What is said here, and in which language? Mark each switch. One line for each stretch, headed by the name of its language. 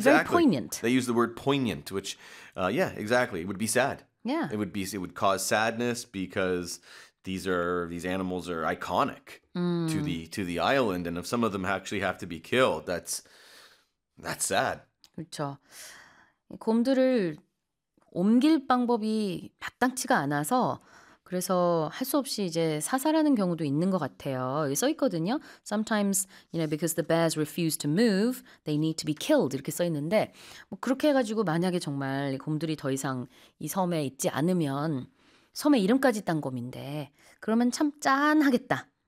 English: Very poignant. They use the word poignant, which, yeah, exactly. It would be sad. Yeah. It would cause sadness because these animals are iconic to the island, and if some of them actually have to be killed, that's sad.
Korean: 그렇죠. 곰들을 옮길 방법이 마땅치가 않아서 그래서 할 수 없이 이제 사살하는 경우도 있는 것 같아요. 써 있거든요.
English: Sometimes, you know, because the bears refuse to move, they need to be killed.
Korean: 이렇게 써 있는데 뭐 그렇게 해가지고 만약에 정말 곰들이 더 이상 이 섬에 있지 않으면 섬의 이름까지 딴 곰인데 그러면 참 짠하겠다.